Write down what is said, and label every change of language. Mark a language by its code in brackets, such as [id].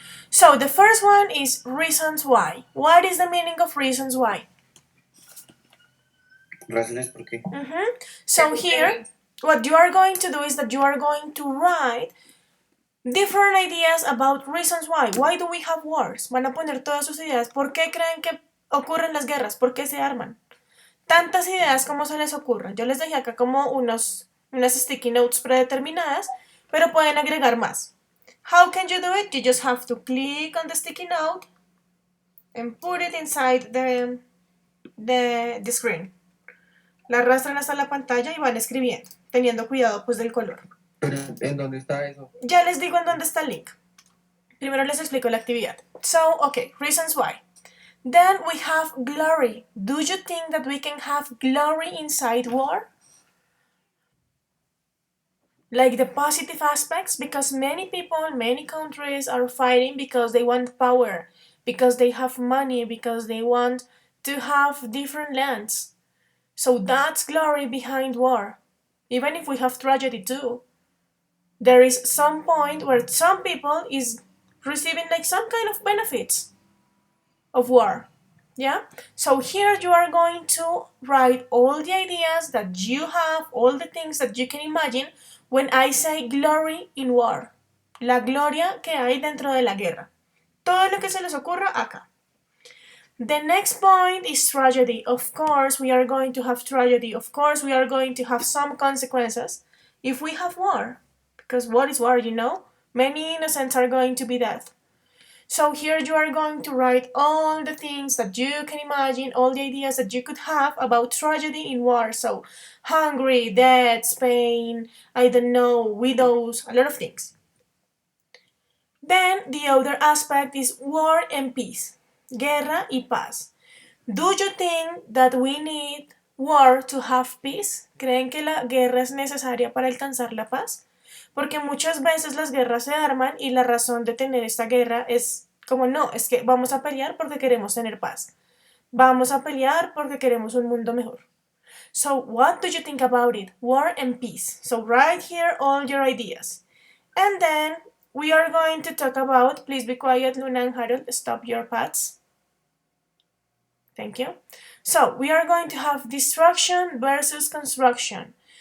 [en] So the first one is reasons why. What is the meaning of reasons why? [es] Razones por qué. [en] So here, what you are going to do is that you are going to write different ideas about reasons why. Why do we have wars? [es] Van a poner todas sus ideas. ¿Por qué creen que ocurren las guerras? ¿Por qué se arman? Tantas ideas como se les ocurran. Yo les dejé acá como unas sticky notes predeterminadas, pero pueden agregar más. [en] How can you do it? You just have to click on the sticky note and put it inside the screen. [es] La arrastran hasta la pantalla y van escribiendo, teniendo cuidado pues del color. Pero, ¿en dónde está eso? Ya les digo en dónde está el link. Primero les explico la actividad. [en] So, okay, reasons why. Then we have glory. Do you think that we can have glory inside war? Like the positive aspects, because many people, many countries are fighting because they want power, because they have money, because they want to have different lands. So that's glory behind war. Even if we have tragedy too. There is some point where some people is receiving like some kind of benefits of war. Yeah? So here you are going to write all the ideas that you have, all the things that you can imagine when I say glory in war. [es] La gloria que hay dentro de la guerra. Todo lo que se les ocurra acá. [en] The next point is tragedy. Of course, we are going to have tragedy. Of course, we are going to have some consequences if we have war. Because what is war, you know? Many innocents are going to be dead. So here you are going to write all the things that you can imagine, all the ideas that you could have about tragedy in war. So Hungary, death, Spain, I don't know, widows, a lot of things. Then the other aspect is war and peace. [es] Guerra y paz. [en] Do you think that we need war to have peace? [es] ¿Creen que la guerra es necesaria para alcanzar la paz? Porque muchas veces las guerras se arman y la razón de tener esta guerra es como no, es que vamos a pelear porque queremos tener paz. Vamos a pelear porque queremos un mundo mejor. [en] So what do you think about it? War and peace. So write here all your ideas. And then we are going to talk about, please be quiet, Luna and Harold, stop your pads. Thank you. So we are going to have destruction versus construction.